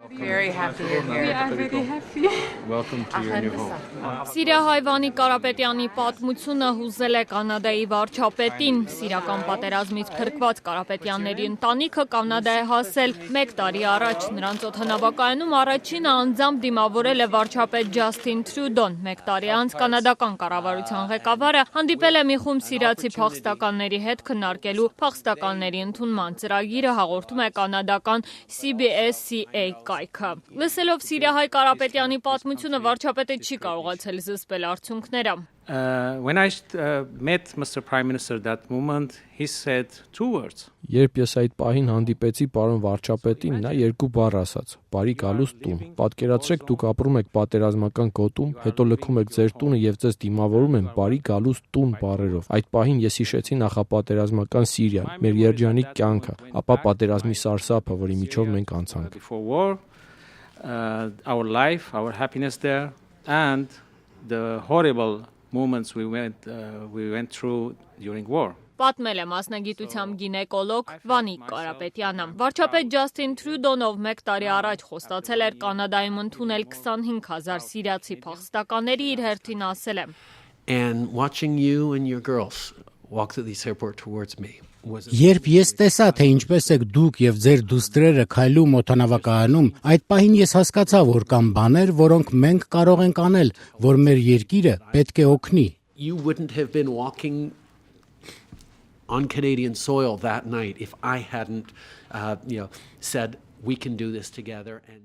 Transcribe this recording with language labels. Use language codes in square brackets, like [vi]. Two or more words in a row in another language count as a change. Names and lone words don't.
[en] Very happy you're here. We are very happy. Welcome to your new home. [hy] Սիրիահայ Վանի Կարապետյանի պատմությունը հուզել է Կանադայի վարչապետին։ Սիրիական պատերազմից փրկված Կարապետյանների ընտանիքը Կանադա է հասել 1 տարի առաջ։ Նրանց օդանավակայանում առաջինը անձամբ դիմավորել է վարչապետ Ջասթին Թրյուդոն։ 1 տարի անց կանադական կառավարության ղեկավարը հանդիպել է մի խումբ սիրիացի փախստականների հետ քննարկելու փախստականների ընդունման ծրագիրը, հաղորդում է կանադական CBS-CA կայքը։ Լսելով Սիրիահայ Կարապետյանի պատմությունը վարչապետը չի կարողացել զսպել արդյունքները։ [en] When I met Mr. Prime Minister that moment, he said 2 words. [hy] Երբ ես այդ պահին հանդիպեցի պարոն վարչապետին, նա 2 բառ ասաց. «Բարի գալուստ տուն»։ Պատկերացրեք, դուք ապրում եք պատերազմական գոտում, հետո լքում եք ձեր տունը եւ ձեզ դիմավորում են «Բարի գալուստ տուն» բառերով։ Այդ պահին ես հիշեցի նախապատերազմական Սիրիան, մեր երջանիկ կյանքը, ապա պատերազմի սարսափը, որի միջով մենք անցանք։ [en] Before war, our life, our happiness there, and the horrible moments we went through during war. [hy] Պատմել է մասնագիտությամբ գինեկոլոգ Վանի Կարապետյանը։ Վարչապետ Ջասթին Թրյուդոն, ով 1 տարի առաջ խոստացել էր Կանադայում ընդունել 25,000 սիրիացի փախստականների, իր հերթին ասել է. [en] And watching you and your girls walk through this airport towards me. [hy] Երբ ես տեսա, թե ինչպես եք դուք եւ ձեր դուստրերը քայլում օդանավակայանում, այդ պահին ես հասկացա, որ կան բաներ, որոնք մենք կարող ենք անել, որ մեր երկիրը պետք է օգնի։ [en] You wouldn't have been walking on Canadian soil that night if I hadn't said we can do this together and